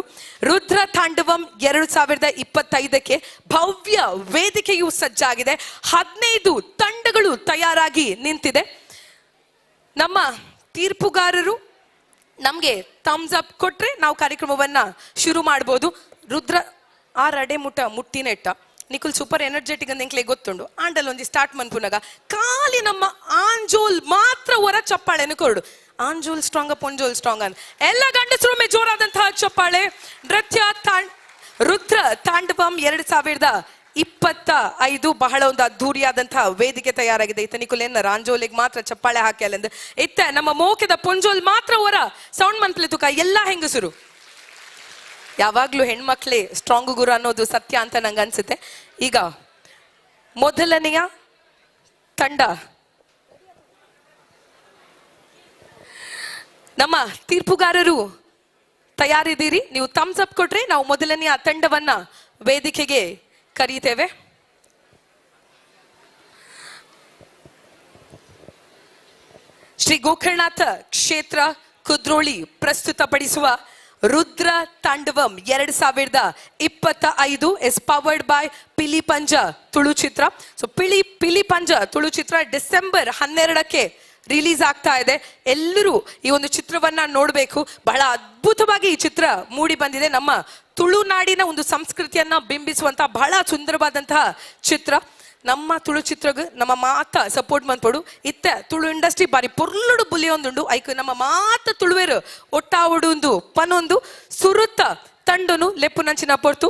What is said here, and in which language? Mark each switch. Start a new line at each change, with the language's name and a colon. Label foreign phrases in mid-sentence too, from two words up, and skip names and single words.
Kannada: ರುದ್ರ ತಾಂಡವಂ 2025ಕ್ಕೆ ಭವ್ಯ ವೇದಿಕೆಯು ಸಜ್ಜಾಗಿದೆ. 15 ತಂಡಗಳು ತಯಾರಾಗಿ ನಿಂತಿದೆ. ನಮ್ಮ ತೀರ್ಪುಗಾರರು ನಮ್ಗೆ
English: thumbs up
Kannada: ಕೊಟ್ರೆ ನಾವು ಕಾರ್ಯಕ್ರಮವನ್ನ ಶುರು ಮಾಡ್ಬೋದು.
Tulu: ರುದ್ರ ಆ ರಡೆ ಮುಟ್ಟಿನೆಟ್ಟ ನಿಖುಲ್
English: super energetic
Tulu: ಅಂತ ಎಂಕ್ಲೆ ಗೊತ್ತುಂಡು. ಆಂಡಲ್ ಒಂದಿ ಸ್ಟಾರ್ಟ್ ಮನ್ಪುನಾಗ ಖಾಲಿ ನಮ್ಮ ಆಂಜೋಲ್ ಮಾತ್ರ ಹೊರ ಚಪ್ಪಾಳೆನು ಕೊರಡು. ಆಂಜೋಲ್ ಸ್ಟ್ರಾಂಗ್ ಪೊಂಜೋಲ್ ಸ್ಟ್ರಾಂಗ್
Kannada: ಅಂತ ಎಲ್ಲ ಗಂಡಸರೊಮ್ಮೆ ಜೋರಾದಂತಹ ಚಪ್ಪಾಳೆ. ನೃತ್ಯ ರುದ್ರ ತಾಂಡವಂ 2025 ಬಹಳ ಒಂದು ಅದ್ಧೂರಿಯಾದಂತಹ ವೇದಿಕೆ ತಯಾರಾಗಿದೆ.
Tulu: ಇತ್ತ ನಿಖುಲೇನ ರಾಂಜೋಲಿಗೆ ಮಾತ್ರ ಚಪ್ಪಾಳೆ ಹಾಕಿ ಅಲ್ಲಿಂದ ಇತ್ತ ನಮ್ಮ ಮೋಕೆದ ಪೊಂಜೋಲ್ ಮಾತ್ರ ಹೊರ ಸೌಂಡ್ ಮನ್ಪ್ಲೆ ತುಕ
Kannada: ಎಲ್ಲ ಹೆಂಗಸರು. ಯಾವಾಗ್ಲೂ ಹೆಣ್ಮಕ್ಳೇ ಸ್ಟ್ರಾಂಗ್ ಗುರು ಅನ್ನೋದು ಸತ್ಯ ಅಂತ ನಂಗೆ ಅನ್ಸುತ್ತೆ. ಈಗ ಮೊದಲನೆಯ ತಂಡ ನಮ್ಮ ತೀರ್ಪುಗಾರರು ತಯಾರಿದ್ದೀರಿ? ನೀವು
English: thumbs up
Kannada: ಕೊಟ್ರೆ ನಾವು ಮೊದಲನೆಯ ತಂಡವನ್ನ ವೇದಿಕೆಗೆ ಕರೀತೇವೆ. ಶ್ರೀ ಗೋಕರ್ಣನಾಥ ಕ್ಷೇತ್ರ ಕುದ್ರೋಳಿ ಪ್ರಸ್ತುತಪಡಿಸುವ ರುದ್ರ ತಾಂಡವಂ 2025
English: is powered by
Kannada: ಪಿಲಿ ಪಂಜ ತುಳು ಚಿತ್ರ. ಸೊ ಪಿಲಿ ಪಂಜ ತುಳು ಚಿತ್ರ ಡಿಸೆಂಬರ್ 12ಕ್ಕೆ ರಿಲೀಸ್ ಆಗ್ತಾ ಇದೆ. ಎಲ್ಲರೂ ಈ ಒಂದು ಚಿತ್ರವನ್ನ ನೋಡಬೇಕು. ಬಹಳ ಅದ್ಭುತವಾಗಿ ಈ ಚಿತ್ರ ಮೂಡಿ ಬಂದಿದೆ. ನಮ್ಮ ತುಳುನಾಡಿನ ಒಂದು ಸಂಸ್ಕೃತಿಯನ್ನ ಬಿಂಬಿಸುವಂತಹ ಬಹಳ ಸುಂದರವಾದಂತಹ ಚಿತ್ರ.
Tulu: ನಮ್ಮ ತುಳು ಚಿತ್ರಗ ನಮ್ಮ ಮಾತ ಸಪೋರ್ಟ್ ಮಾಡ್ಕೊಡು. ಇತ್ತ ತುಳು ಇಂಡಸ್ಟ್ರಿ ಬಾರಿ ಪೊರ್ಲುಡು ಬುಲಿಯೊಂದುಂಡು ಐಕ್ ನಮ್ಮ ಮಾತ ತುಳುವೇರು ಒಟ್ಟಾವಡುಂದು ಪನೊಂದು ಸುರುತ್ತ ತಂಡನು ಲೆಪ್ಪು ನಂಚಿನ ಪೊರ್ತು.